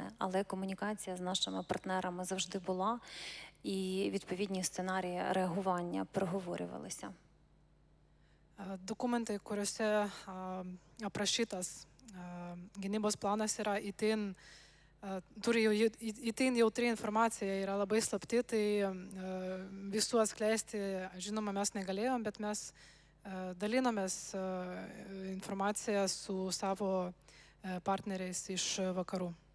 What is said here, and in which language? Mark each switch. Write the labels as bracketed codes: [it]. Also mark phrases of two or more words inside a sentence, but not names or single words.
[uk] Але комунікація з нашими партнерами завжди була, і відповідні сценарії реагування проговорювалися. [lt] Dokumentai, kuriuose aprašytas gynybos planas yra turi jau itin jautri informacija, yra labai slapti, tai visų atskleisti, žinoma, mes negalėjom, bet mes dalinomės informaciją su savo partneriais iš vakarų.